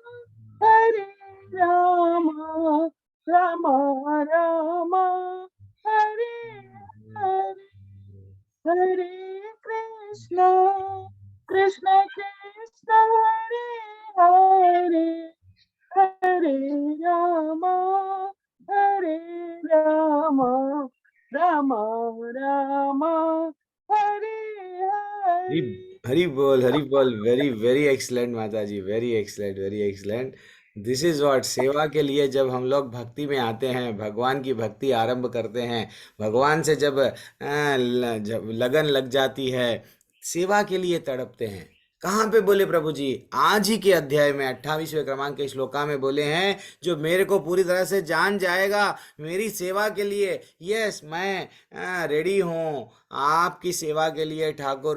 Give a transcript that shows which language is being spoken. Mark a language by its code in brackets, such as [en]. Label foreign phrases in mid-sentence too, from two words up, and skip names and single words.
[sa] रामा रामा हरे हरे, हरे कृष्णा कृष्णा हरे हरे, हरे रामा रामा रामा हरे हरी हरे। [hi] हरी बोल, हरी बोल। [en] very very excellent [hi] माता जी, [en] very excellent, very excellent. this is what [hi] सेवा के लिए जब हम लोग भक्ति में आते हैं, भगवान की भक्ति आरंभ करते हैं, भगवान से जब लगन लग जाती है, सेवा के लिए तड़पते हैं। कहाँ पे बोले प्रभु जी? आज ही के अध्याय में 28वें क्रमांक के श्लोका में बोले हैं, जो मेरे को पूरी तरह से जान जाएगा मेरी सेवा के लिए, यस मैं रेडी हूँ आपकी सेवा के लिए ठाकुर।